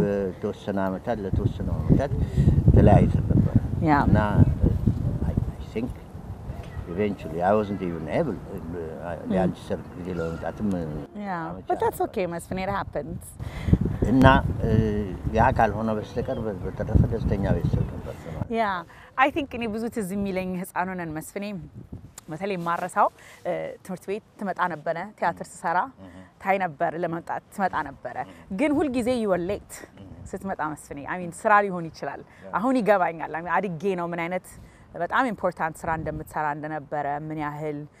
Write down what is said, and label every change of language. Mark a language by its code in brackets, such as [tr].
[am] ለተወሰነ ዓመታት ተለያይተን ነበር እና [en] I think eventually I wasn't even able [am] ያንቺ ሰርግ ጊዜ ለመምጣትም [en] but that's okay መስፍኔ it happens [am] እና ያ ካልሆነ በስተቀር በተረፈ ደስተኛ ቤተሰብ ነበር። [en] I think [am] እኔ ብዙ ትዝ የሚለኝ ህፃን ሆነን መስፍኔ በተለይ ማረሳው ትምህርት ቤት ትመጣ ነበረ ቲያትር ሰራ ታይ ነበር ለመምጣት ትመጣ ነበረ። ግን ሁሉ ጊዜ [en] you were late [am] ስትመጣ መስፍኔ [en] I mean [am] ስራ ሊሆን ይችላል አሁን ይገባኛል። I mean አድጌ ነው ምን አይነት በጣም ኢምፖርታንት ስራ እንደምትሰራ እንደነበረ ምን ያህል